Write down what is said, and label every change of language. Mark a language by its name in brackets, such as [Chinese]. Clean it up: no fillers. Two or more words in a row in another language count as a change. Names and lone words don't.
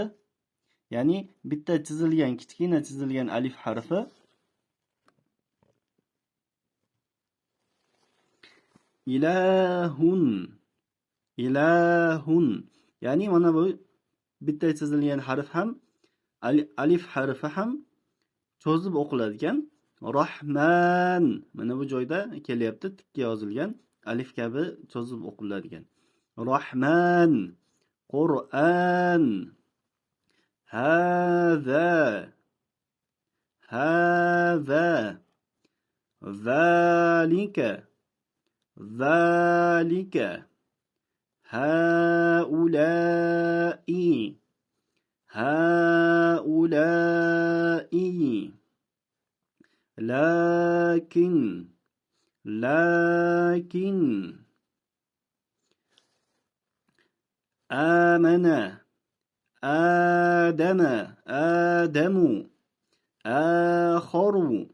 [Uzbek] Ya'ni bitta chizilgan, kichkina chizilgan alif harfi [Arabic] إلهٌ إلهٌ. [Uzbek] Ya'ni mana bu bitta chizilgan harf ham alif harfi ham cho'zib o'qiladi ekan. Rahman. Mana bu joyda kelyapti, tikka yozilgan alif kabi cho'zib o'qiladi ekan. [Arabic] الرحمن قرآن هذا هذا ذلك, ذلك هؤلاء هؤلاء لكن لكن آمن آدم آدمُ آخرُ,